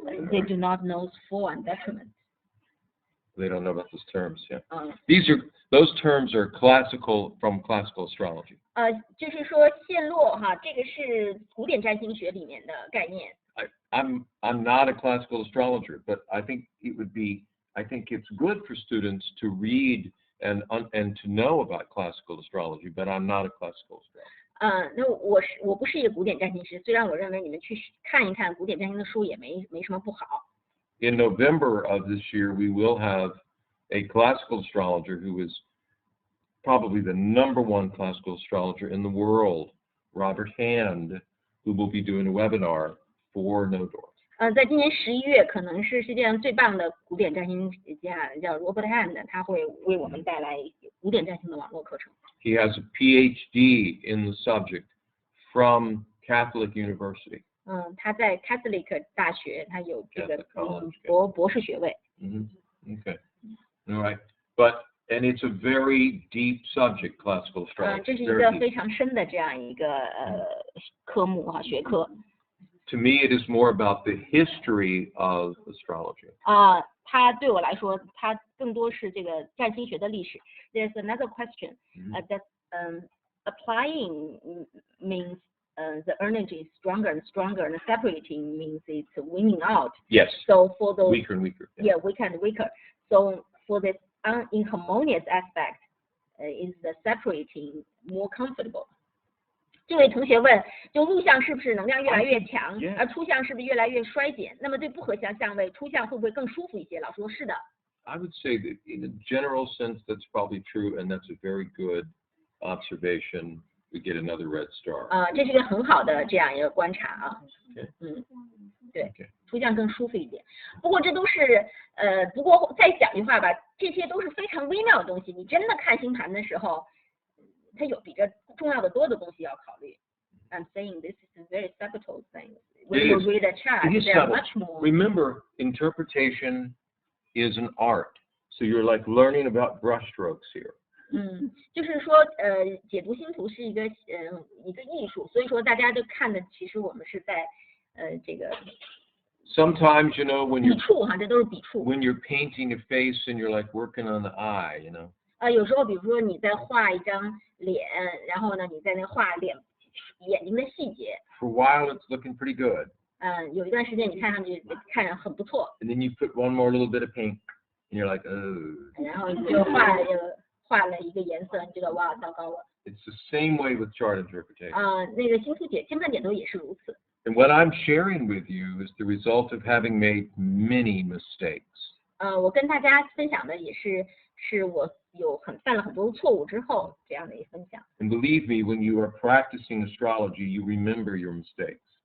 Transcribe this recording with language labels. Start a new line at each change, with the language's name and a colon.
English: They do not know for and detriment. They don't know about those terms, yeah. Those terms are from classical astrology.
Chinese: 就是说线落哈，这个是古典占星学里面的概念。
English: I'm not a classical astrologer, but I think it's good for students to read and to know about classical astrology, but I'm not a classical astrologer.
Chinese: 那我不是一个古典占星师，虽然我认为你们去看一看古典占星的书也没什么不好。
English: In November of this year, we will have a classical astrologer who is probably the #1 classical astrologer in the world, Robert Hand, who will be doing a webinar for Nodor.
Chinese: 在今年11月，可能是世界上最棒的古典占星家叫 Robert Hand， 他会为我们带来古典占星的网络课程。
English: He has a PhD in the subject from Catholic University.
Chinese: 他在 Catholic 大学，他有这个
English: Catholic College,
Chinese: 博士学位。
English: Okay. All right. And it's a very deep subject, classical astrology.
Chinese: 这是一
English: Very
Chinese: 个
English: deep.
Chinese: 非常深的这样一个科目哈，学科。
English: To me, it is more about the history of astrology.
Chinese: 它对我来说，它更多是这个占星学的历史。
English: There's another question that applying means the energy is stronger and stronger, and separating means it's winning out. Yes. So for those Weaker and weaker. Yeah, weaker and weaker. So for this inharmonious aspect, is the separating more comfortable?
Chinese: 这位同学问，就入相是不是能量越来越强，而出相是不是越来越衰减？那么对不合相相位，出相会不会更舒服一些？老师说是的。
English: I would say that in a general sense, that's probably true, and that's a very good observation. We get another red star.
Chinese: 这是一个很好的这样一个观察啊。对，
English: Okay.
Chinese: 出相更舒服一点。不过这都是不过再讲句话吧，这些都是非常微妙的东西。你真的看星盘的时候，它有比这重要的多的东西要考虑。
English: I'm saying this is a very subtle thing. When you read a chart, there are much more. Remember, interpretation is an art. So you're like learning about brushstrokes here.
Chinese: 就是说解读星图是一个艺术，所以说大家就看的其实我们是在这个
English: Sometimes, you know, when
Chinese: 笔
English: you're
Chinese: 触哈，这都是笔触。
English: when you're painting a face and you're like working on the eye, you know.
Chinese: 有时候比如说你在画一张脸，然后呢你在那画眼睛的细节。
English: For a while, it's looking pretty good.
Chinese: 有一段时间你看上去看着很不错。
English: And then you put one more little bit of paint, and you're like, oh.
Chinese: 然后你就画了一个颜色，你觉得哇糟糕了。
English: It's the same way with chart interpretation.
Chinese: 那个星盘解读也是如此。
English: And what I'm sharing with you is the result of having made many mistakes.
Chinese: 我跟大家分享的也是我犯了很多错误之后这样的一个分享。
English: And believe me, when you are practicing astrology, you remember your mistakes.